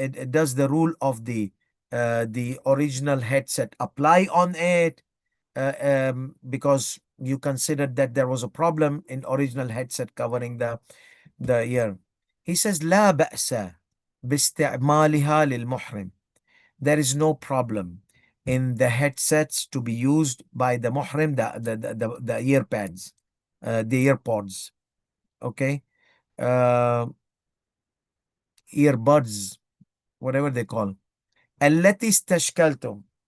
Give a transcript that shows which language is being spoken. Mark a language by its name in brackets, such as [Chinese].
[English] Does the rule of the original headset apply on it? Because you considered that there was a problem in original headset covering the ear. He says [Arabic] لا بأس باستعمالها للمحرم. [English] There is no problem in the headsets to be used by the muhrim, the ear pads, the earpods. Okay, earbuds, whatever they call. [Arabic] التي استشكلتم.